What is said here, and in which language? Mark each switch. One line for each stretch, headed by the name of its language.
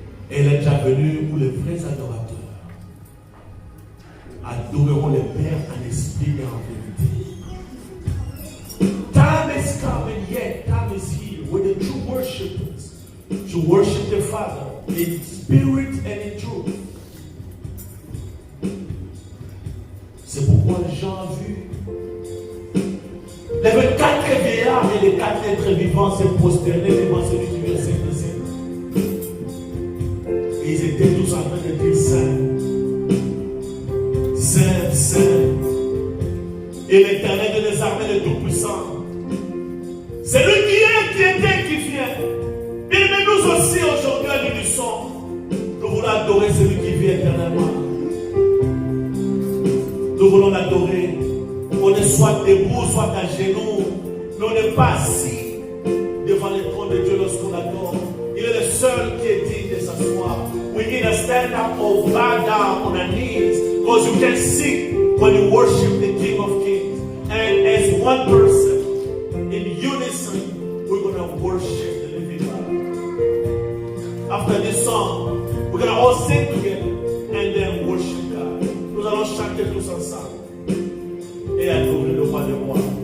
French: Elle est déjà venue où les vrais adorateurs adoreront le Père en esprit et en vérité. Time is coming, yet time is here, where the true worshipers should worship the Father in spirit and in truth. C'est pourquoi Jean a vu les 24 vieillards et les 4 êtres vivants se prosterner devant celui qui vient s'intercéder. Et ils étaient tous en train de dire Saint, Saint, Saint. Et l'Éternel des armées, le Tout-Puissant. C'est lui qui est, qui était, qui vient. Et nous aussi aujourd'hui à l'unisson, nous voulons adorer celui qui vit éternellement. Nous voulons l'adorer. On est soit debout, soit à genoux. Mais on n'est pas assis devant le trône de Dieu lorsqu'on adore. Il est le seul qui est digne de s'asseoir.
English: We need to stand up or bow down on our knees. Because you can sing when you worship the King of Kings. And as one person, in unison, we're going to worship the living God. After this song, we're going to all sing together and then worship God.
French: Nous allons chanter tous ensemble et adorer le roi des rois.